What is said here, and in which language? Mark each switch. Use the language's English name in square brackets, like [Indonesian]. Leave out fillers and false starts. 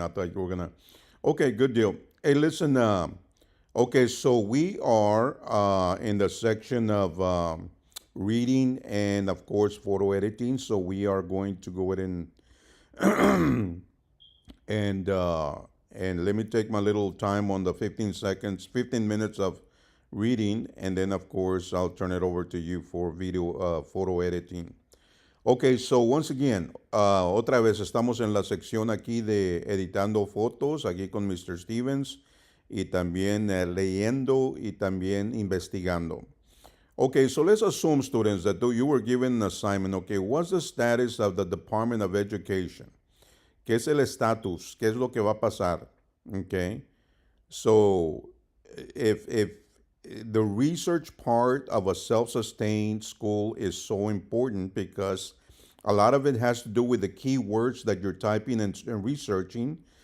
[English] I thought you were gonna. Okay, good deal. Hey, listen. Okay, so we are in the section of reading and, of course, photo editing. So we are going to go ahead and uh, and let me take my little time on the 15 seconds, 15 minutes of reading, and then of course I'll turn it over to you for video photo editing. Okay, so once again, [Spanish] otra vez estamos en la sección aquí de editando fotos, aquí con Mr. Stevens, y también leyendo y también investigando. [English] Okay, so let's assume, students, that you were given an assignment. Okay, what's the status of the Department of Education? [Spanish] ¿Qué es el estatus? ¿Qué es lo que va a pasar? [English] Okay. So if the research part of a self-sustained school is so important because a lot of it has to do with the keywords that you're typing and researching.